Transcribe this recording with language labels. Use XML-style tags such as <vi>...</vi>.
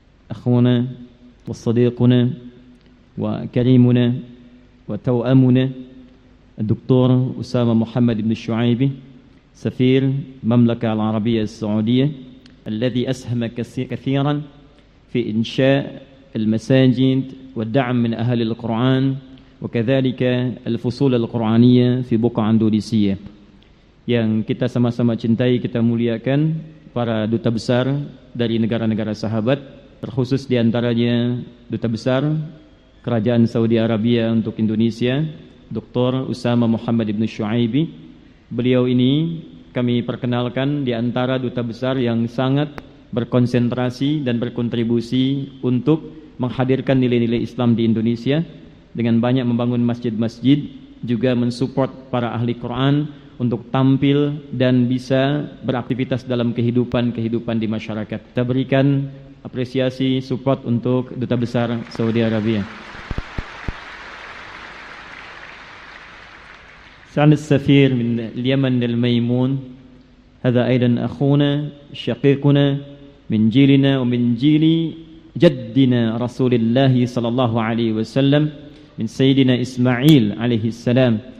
<ar>أخونا وصديقنا وكريمنا وتوأمنا الدكتور أسامة محمد بن الشعيبي، سفير مملكة العربية السعودية، الذي أسهم كثيرا في إنشاء المساجد والدعم من أهل القرآن وكذلك الفصول القرآنية في بقعة أندونيسية.</ar> <id>Yang kita sama-sama cintai, kita muliakan para duta besar dari negara-negara sahabat, terkhusus di antaranya duta besar Kerajaan Saudi Arabia untuk Indonesia, Dr. Usama Muhammad Ibn Shu'aibi. Beliau ini kami perkenalkan di antara duta besar yang sangat berkonsentrasi dan berkontribusi untuk menghadirkan nilai-nilai Islam di Indonesia dengan banyak membangun masjid-masjid, juga mensupport para ahli Quran untuk tampil dan bisa beraktivitas dalam kehidupan-kehidupan di masyarakat. Kita berikan apresiasi support untuk duta besar Saudi Arabia.</id> <ar>سعادة السفير من اليمن الميمون، هذا أيضا أخونا شقيقنا من جيلنا ومن جيل جدنا رسول الله صلى الله عليه وسلم، من سيدنا إسماعيل عليه السلام.</ar>